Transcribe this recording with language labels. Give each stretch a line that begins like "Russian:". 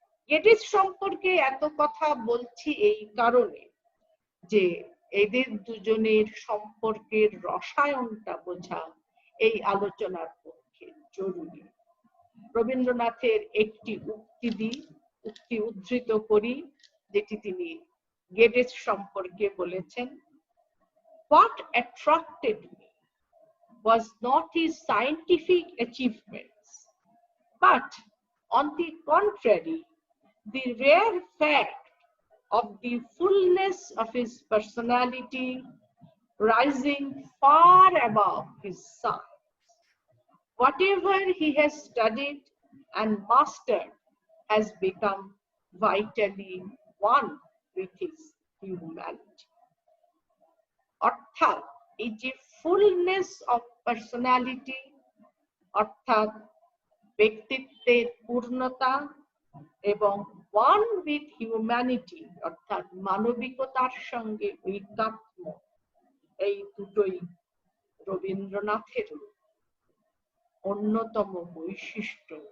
Bangla: Geddes সম্পর্কে এত কথা বলছি এই কারণে যে এদের দুজনের সম্পর্কের রসায়নটা বোঝা এই আলোচনার পক্ষে জরুরি। রবীন্দ্রনাথের একটি উক্তি উদ্ধৃত করি, যেটি তিনি গেডিস সম্পর্কে বলেছেন।
English: What attracted me was not his scientific achievements, but on the contrary, the rare fact of the fullness of his personality rising far above his science. Whatever he has studied and mastered has become vitally one with his humanity.
Bangla: অর্থাৎ এই যে
English: fullness of personality,
Bangla: অর্থাৎ ব্যক্তিত্বের পূর্ণতা, এবং
English: one with humanity,
Bangla: অর্থাৎ মানবিকতার সঙ্গে ঐকাত্ম্য, এই দুটোই রবীন্দ্রনাথের অন্যতম বৈশিষ্ট্য।